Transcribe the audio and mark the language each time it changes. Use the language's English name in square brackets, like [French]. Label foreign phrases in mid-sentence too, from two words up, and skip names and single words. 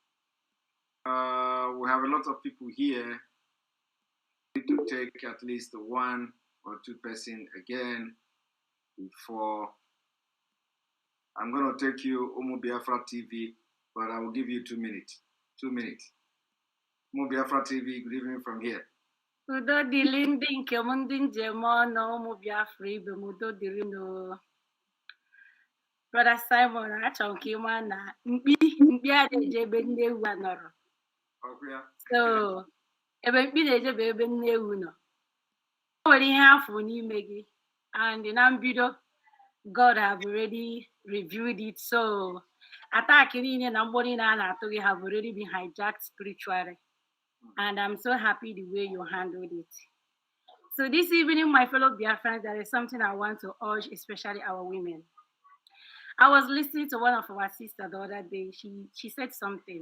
[English] We have a lot of people here. We need to take at least one or two person again before. I'm going to take you Umu Biafra TV, but I will give you 2 minutes. 2 minutes. Umu Biafra TV, good evening from here. [Igbo] Udo dịrị ndị nke m ndị njem ọnụ ụmụ Biafra ibe m udo dịrị n'o. Brother Simon, achọrọ ka ịma na mkpi adịghị ebe nne ewu nọrọ. So, ebe mkpi na-eje bụ ebe nne ewu nọ. O nwere ihe afọ n'ime gị, and na mbido, [English] God have already reviewed it. [Igbo] So, attack niile na mgbọ niile a na-atụ gị [English] have already been hijacked spiritually. And I'm so happy the way you handled it. So this evening, my fellow Biafrans, there is something I want to urge, especially our women. I was listening to one of our sisters the other day. She said something.